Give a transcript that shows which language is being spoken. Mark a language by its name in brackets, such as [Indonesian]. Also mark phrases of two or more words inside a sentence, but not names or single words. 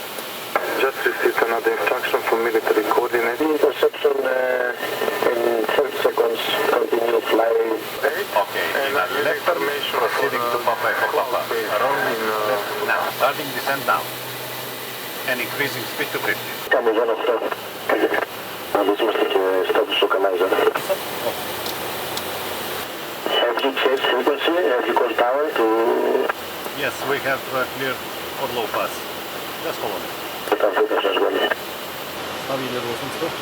[English] Just received another instruction from military coordinates. Interception in 30 seconds, continue flying. Okay, left formation proceeding to Papa Echo Papa. Rolling left now. Starting descent now. And increasing speed to 50. [Greek] Κάμε ζώνη αυτό. Εμείς είμαστε και στάτους στο κανάλι ζώνη. [English] Have you changed frequency? Have you called tower to... Yes, we have cleared for low pass. Just follow me. Там frequency as well. [Russian] Ставили Росинско.